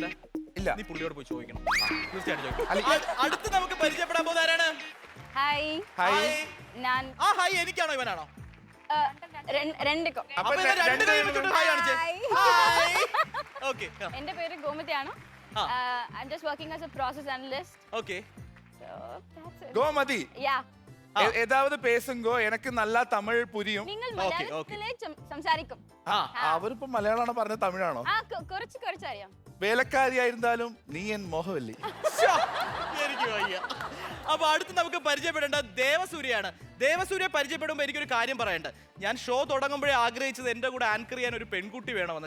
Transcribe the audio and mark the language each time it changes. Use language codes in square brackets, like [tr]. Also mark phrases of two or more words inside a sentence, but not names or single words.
[ml] ഇല്ല, നീ പുള്ളിയോട് പോയി ചോദിക്കണം. തീർച്ചയായിട്ടും. അടുത്ത് നമുക്ക് പരിചയപ്പെടാൻ പോകുന്ന ആരാണ്? ഹായ് എനിക്കാണോ ഇവനാണോ? എന്റെ പേര് ഗോമതിയാണ്. [en] I'm just working as a process analyst. Okay. So that's it. [ml] ഗോമതി. [en] Yeah. [ta] ஏதாவது பேசுங்கோ, எனக்கு நல்லா தமிழ் புரியும். [ml] നിങ്ങൾ മലയാളത്തിലേ സംസാരിക്കും. അവരിപ്പോ മലയാളമാണോ പറഞ്ഞത് തമിഴാണോ? കുറച്ച് അറിയാം. വേലക്കാരിയായിരുന്നാലും നീ എൻ മോഹവല്ലി. എനിക്ക് വയ്യ. അപ്പൊ അടുത്ത് നമുക്ക് പരിചയപ്പെടേണ്ട ദേവസൂര്യയാണ്. ദേവസൂര്യ പരിചയപ്പെടുമ്പോൾ എനിക്കൊരു കാര്യം പറയണ്ട. ഞാൻ ഷോ തുടങ്ങുമ്പോഴേ ആഗ്രഹിച്ചത് എന്റെ കൂടെ ആങ്കർ ചെയ്യാൻ ഒരു പെൺകുട്ടി വേണമെന്ന്.